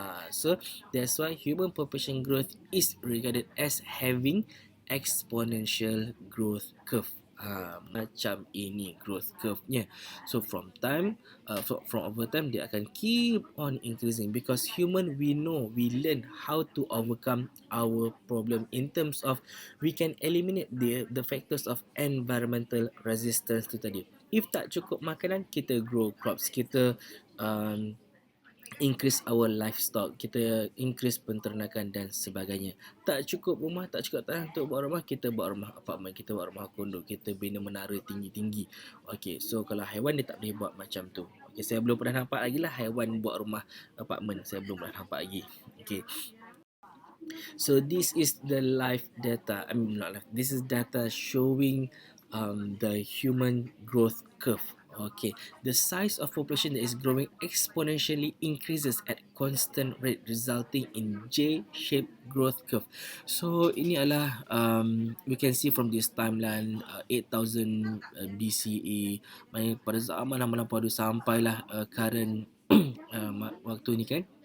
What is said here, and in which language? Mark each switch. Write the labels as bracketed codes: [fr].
[en] So that's why human population growth is regarded as having exponential growth curve. [ms] Macam ini growth curve-nya. [en] So from over time [ms] dia akan [en] keep on increasing, because human, we know, we learn how to overcome our problem in terms of we can eliminate the factors of environmental resistance [ms] tu tadi. If tak cukup makanan, kita [en] grow crops, [ms] kita [en] increase our livestock, [ms] kita increase penternakan dan sebagainya. Tak cukup rumah, tak cukup tanah untuk buat rumah, kita buat rumah apartmen, kita buat rumah kondo, kita bina menara tinggi-tinggi. Okay, so kalau haiwan dia tak boleh buat macam tu. Okay, saya belum pernah nampak lagi lah haiwan buat rumah apartmen, saya belum pernah nampak lagi. [en] Okay, so this is the live data, this is data showing the human growth curve. Okay, the size of population that is growing exponentially increases at constant rate, resulting in J-shaped growth curve. So [ms] ini adalah [en] we can see from this timeline 8000 BCE, [ms] pada zaman lama-lama sampailah current waktu ni kan.